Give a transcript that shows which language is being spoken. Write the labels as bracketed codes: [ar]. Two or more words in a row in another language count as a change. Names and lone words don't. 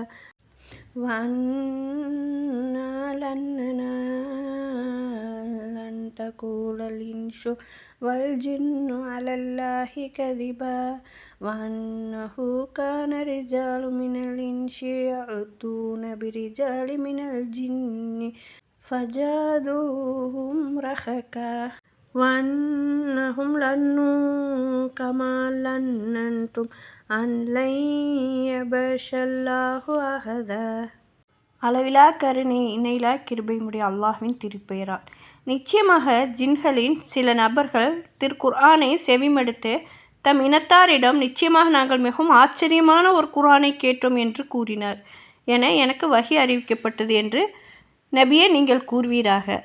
[ar] وأنا لن تقول الإنس والجن على الله كذبا وأنه كان رجال من الإنس يعوذون برجال من الجن فزادوهم رهقا وأنهم ظنوا كما ظننتم أن لن يبعث الله أحدا. [ta] அளவிலா கருணை இணையிலா கிருபையுடைய அல்லாஹ்வின் திருப்பெயரால். நிச்சயமாக ஜின்களின் சில நபர்கள் திருக்குர்ஆனை செவிமடுத்து தம் இனத்தாரிடம், நிச்சயமாக நாங்கள் மிகவும் ஆச்சரியமான ஒரு குர்ஆனை கேட்டோம் என்று கூறினார் என எனக்கு வஹி அறிவிக்கப்பட்டது என்று நபியே நீங்கள் கூறுவீராக.